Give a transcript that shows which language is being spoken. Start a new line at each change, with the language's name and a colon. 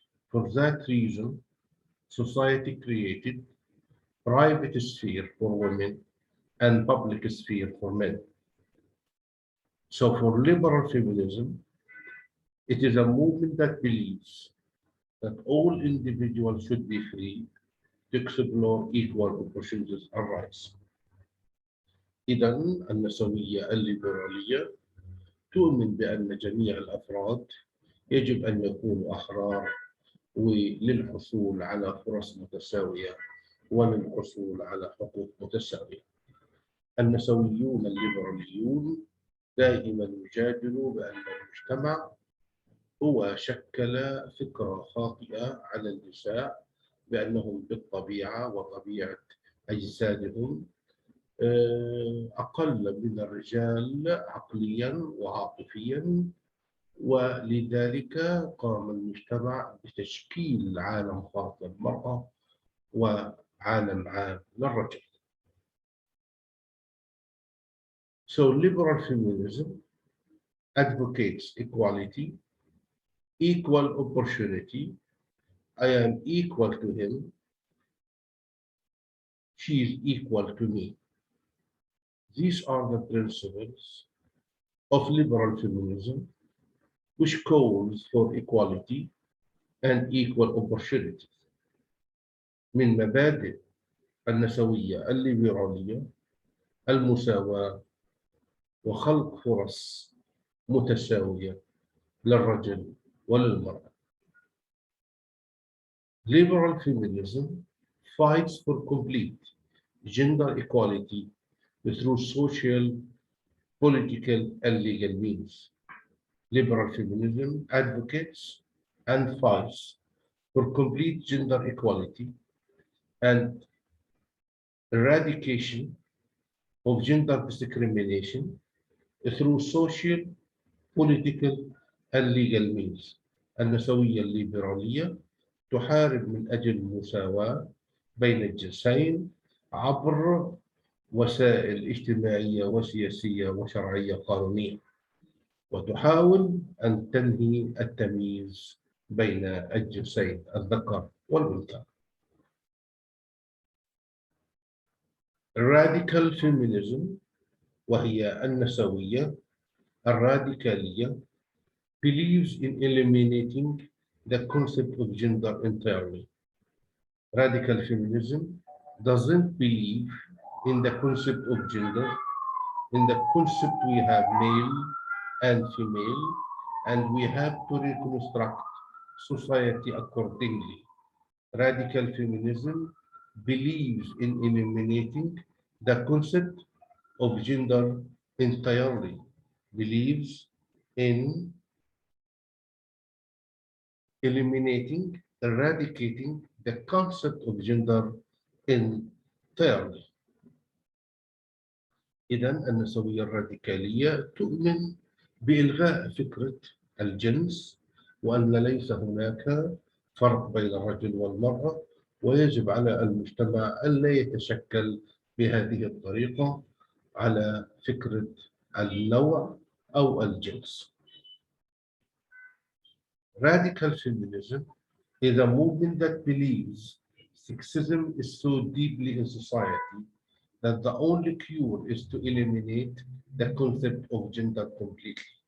English: For that reason, society created private sphere for women and public sphere for men. So for liberal feminism, it is a movement that believes that all individuals should be free to explore equal opportunities and rights.
Arabic: إذا النسوية الليبرالية تؤمن بأن جميع الأفراد يجب أن يكونوا أحرار وللحصول على فرص متساوية وللحصول على حقوق متساوية. النسويون الليبراليون دائما يجادلوا بأن المجتمع هو شكل فكرة خاطئة على النساء بأنهم بالطبيعة وطبيعة أجسادهم أقل من الرجال عقليا وعاطفيا، ولذلك قام المجتمع بتشكيل عالم خاص للمرأة وعالم عام للرجل.
English: So liberal feminism advocates equality, equal opportunity. I am equal to him, she is equal to me. These are the principles of liberal feminism, which calls for equality and equal opportunities.
Arabic: من مبادئ النسوية الليبرالية المساواة وخلق فرص متساوية للرجل وللمرأة.
English: Liberal feminism fights for complete gender equality through social, political, and legal means. Liberal feminism advocates and fights for complete gender equality and eradication of gender discrimination through social, political, and legal means.
Arabic: النسوية الليبرالية تحارب من أجل المساواة بين الجنسين عبر وسائل اجتماعية وسياسية وشرعية قانونية، وتحاول أن تنهي التمييز بين الجنسين الذكر والأنثى.
English: Radical feminism
Arabic: وهي النسوية الراديكالية
English: believes in eliminating the concept of gender entirely. Radical feminism doesn't believe in the concept of gender. In the concept we have male and female, and we have to reconstruct society accordingly. Radical feminism believes in eliminating the concept of gender entirely, believes in eradicating the concept of gender entirely.
Arabic: إذا النسوية الراديكالية تؤمن بإلغاء فكرة الجنس وأن ليس هناك فرق بين الرجل والمرأة، ويجب على المجتمع ألا يتشكل بهذه الطريقة على فكرة النوع أو الجنس.
English: Radical feminism is a movement that believes Sexism is so deeply in society that the only cure is to eliminate the concept of gender completely.